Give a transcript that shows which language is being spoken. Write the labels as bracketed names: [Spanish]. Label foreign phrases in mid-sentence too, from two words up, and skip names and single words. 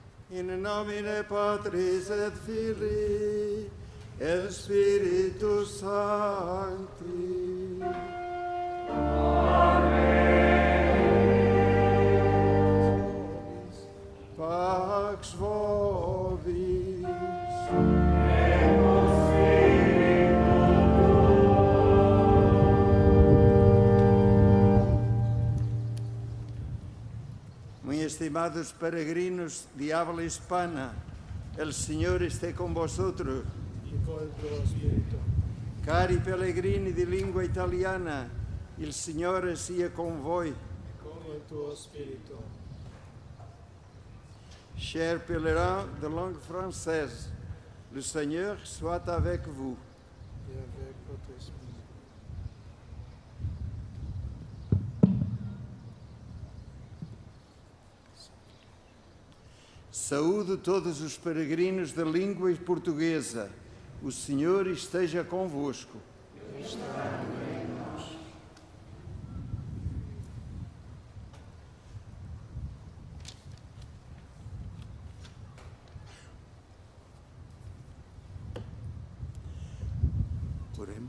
[Latin] In nomine Patris et Filii et Spiritus Sancti. Pax vobis. [Spanish] Muy estimados peregrinos de habla hispana, el Señor esté con vosotros. [Italian] E con il tuo spirito. Cari pellegrini di lingua italiana, il Signore sia con voi. E con il tuo spirito. [French] Chers pèlerins de langue française, le Seigneur soit avec vous. E avec votre esprit. [Portuguese] Saúdo todos os peregrinos da língua portuguesa. O Senhor esteja convosco. Oremos.